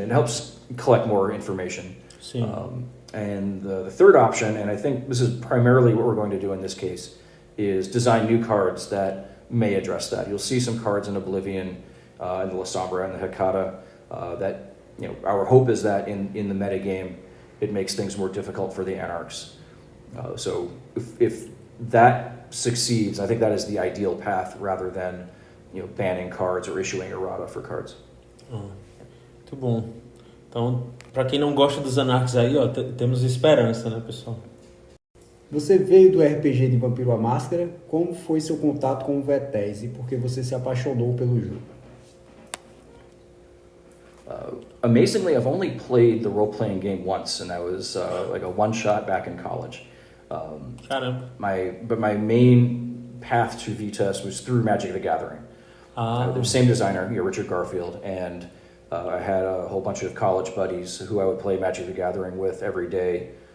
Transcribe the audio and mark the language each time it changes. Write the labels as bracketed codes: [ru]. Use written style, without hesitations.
[en] It helps collect more information. And the third option, and I think this is primarily what we're going to do in this case, is design new cards that may address that. You'll see some cards in Oblivion, in the La Sombra and the Hecata, that, our hope is that in the metagame, it makes things more difficult for the Anarchs. So if that succeeds, I think that is the ideal path rather than, banning cards or issuing errata for cards. [pt] Muito bom. Então, para quem não gosta dos Anarchs aí, ó, temos esperança, né, pessoal? Você veio do RPG de Vampiro à Máscara. Como foi seu contato com o Vtes e por que você se apaixonou pelo jogo? [en] Amazingly, I've only played the role-playing game once, and that was like a one-shot back in college. [pt] Caramba. [en] But my main path to Vtes was through Magic the Gathering. The same designer, Richard Garfield, and I had a whole bunch of college buddies who I would play Magic the Gathering with every day.